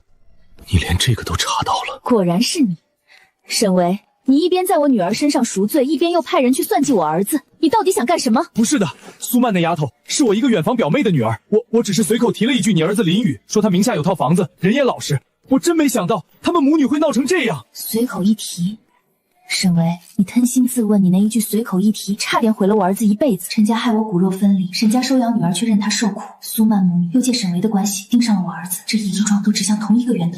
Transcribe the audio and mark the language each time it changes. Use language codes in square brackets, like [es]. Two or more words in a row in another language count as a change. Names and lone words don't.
[zh] 你連這個都查到了？果然是你。沈維，你一邊在我女兒身上贖罪，一邊又派人去算計我兒子，你到底想幹什麼？不是的，蘇曼那丫頭是我一個遠房表妹的女兒，我只是隨口提了一句你兒子林宇，說他名下有套房子，人也老實。我真沒想到他們母女會鬧成這樣。隨口一提，沈維，你捫心自問，你那一句隨口一提，差點毀了我兒子一輩子。陈家害我骨肉分離，沈家收養女兒卻任她受苦，蘇曼母女又借沈維的關係盯上了我兒子，這一樁都指向同一個源头。